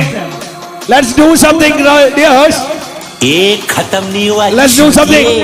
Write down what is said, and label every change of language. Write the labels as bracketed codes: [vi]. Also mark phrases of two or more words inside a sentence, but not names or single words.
[en] Let's do something dears. [hi] खत्म नहीं हुआ. [en] Let's do something.